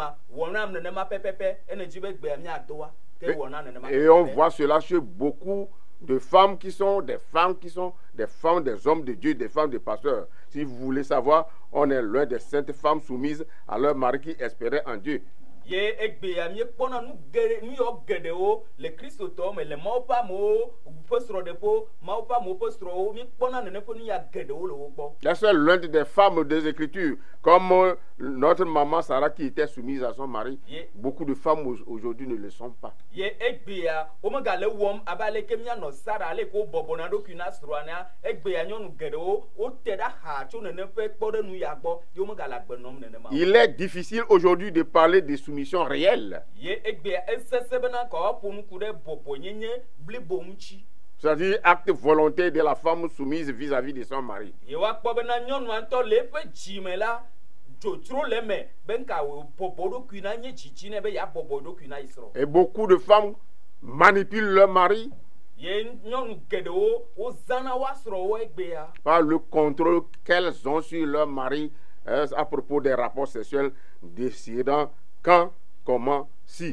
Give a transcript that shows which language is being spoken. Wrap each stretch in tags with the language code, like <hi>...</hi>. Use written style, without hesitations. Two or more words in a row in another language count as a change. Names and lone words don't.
<fr>Et on voit cela chez beaucoup de femmes qui sont des femmes des hommes de Dieu, des femmes de pasteurs. Si vous voulez savoir, on est loin des saintes femmes soumises à leur mari qui espéraient en Dieu.</fr> <ee>Ye egbeya mi kpɔna nu yɔ geɖewo le kristo tɔ me le mawu ƒe amewo ƒe srɔ̃ɖeƒewo mawu ƒe amewo ƒe srɔ̃wo mi kpɔna nene ƒe nuya geɖewo le wo gbɔ.</ee> <fr>La seule l'une des femmes des Écritures, comme notre maman Sarah qui était soumise à son mari, beaucoup de femmes aujourd'hui ne le sont pas.</fr> <ee>Ye egbeya wo mega le wɔm abe aleke mianɔ Sara ale ko bɔbɔna ɖokui na srɔ̃a nea egbeya nyɔnu geɖewo wote ɖe axa tso nene ƒe kpɔɖenu ya gbɔ ye wo mega le agbe nɔm nenema.</ee> <fr>Il est difficile aujourd'hui de parler de soumission réelle. C'est-à-dire acte volontaire de la femme soumise vis-à-vis de son mari. Et beaucoup de femmes manipulent leur mari par le contrôle qu'elles ont sur leur mari à propos des rapports sexuels, décidant quand, comment, si.</fr>